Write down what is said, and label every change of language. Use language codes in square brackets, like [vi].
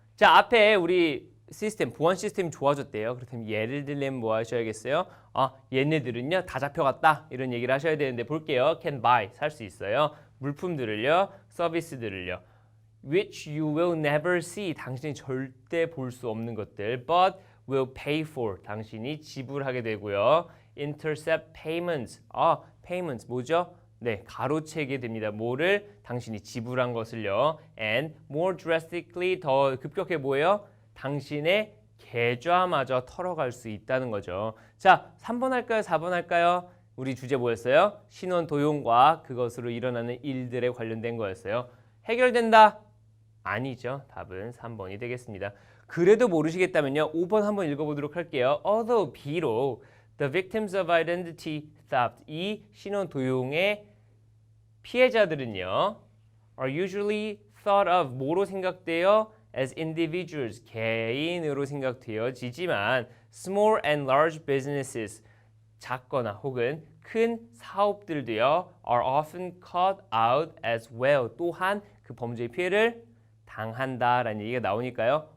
[ko] 자, 앞에 우리 시스템, 보안 시스템이 좋아졌대요. 그렇다면 예를 들면 뭐 하셔야겠어요? 얘네들은요 다 잡혀갔다 이런 얘기를 하셔야 되는데 볼게요. [en] can buy, [ko] 살 수 있어요. 물품들을요, 서비스들을요. [en] which you will never see, [ko] 당신이 절대 볼 수 없는 것들. [en] but will pay for, [ko] 당신이 지불하게 되고요. [en] intercept payments, payments [ko] 뭐죠? 네, 가로채게 됩니다. 뭐를? 당신이 지불한 것을요. [en] And more drastically, [ko] 더 급격해 뭐예요? 당신의 계좌마저 털어갈 수 있다는 거죠. 자, 3번 할까요? 4번 할까요? 우리 주제 뭐였어요? 신원 도용과 그것으로 일어나는 일들에 관련된 거였어요. 해결된다? 아니죠. 답은 3번이 되겠습니다. 그래도 모르시겠다면요. 5번 한번 읽어보도록 할게요. [en] Although [ko] 비록 [en] the victims of identity theft, [ko] 이 신원 도용의 피해자들은요. [en] are usually thought of, [ko] 뭐로 생각돼요? [en] as individuals, [ko] 개인으로 생각되어지지만 [en] small and large businesses, [ko] 작거나 혹은 큰 사업들도요. [en] are often caught out as well, [ko] 또한 그 범죄의 피해를 당한다라는 얘기가 나오니까요.